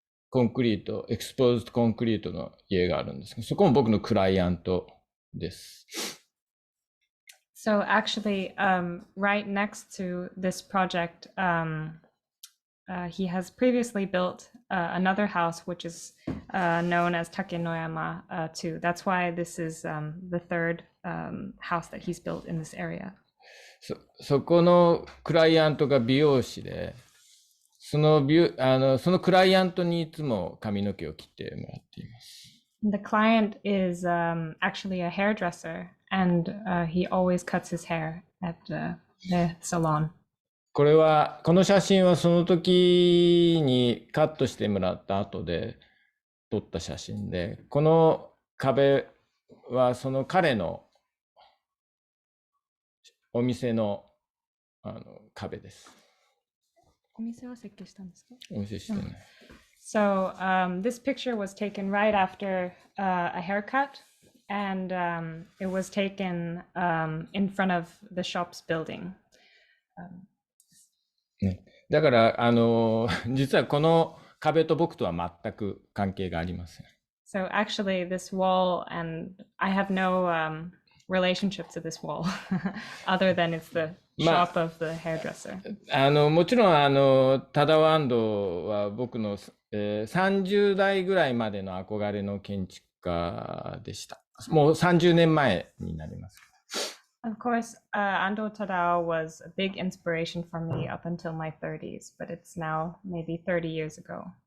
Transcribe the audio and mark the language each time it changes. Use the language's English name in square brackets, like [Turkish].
[Japanese] コンクリート、エクスポーズドコンクリートの家があるんですけど、そこも僕のクライアントです。 [English] So actually, right next to this project, he has previously built another house, which is known as Takenoyama too. That's why this is the third house that he's built in this area. [Japanese] そこのクライアントが美容師で、そのクライアントにいつも髪の毛を切ってもらっています。 [English] The client is actually a hairdresser, and he always cuts his hair at the salon. [Japanese] この写真はその時にカットしてもらった後で撮った写真で、この壁はその彼のお店の壁です。お店は設計したんですか？お店してない。 [English] So this picture was taken right after a haircut, and it was taken in front of the shop's building. [Japanese] だから実はこの壁と僕とは全く関係がありません。 [English] So actually, this wall, and I have no relationship to this wall, other than it's the shop of the hairdresser. [Japanese] もちろんタダワンドは僕の30代ぐらいまでの憧れの建築家でした。もう30年前になります。 [English] Of course, Ando Tadao was a big inspiration for me up until my 30s, but it's now maybe 30 years ago.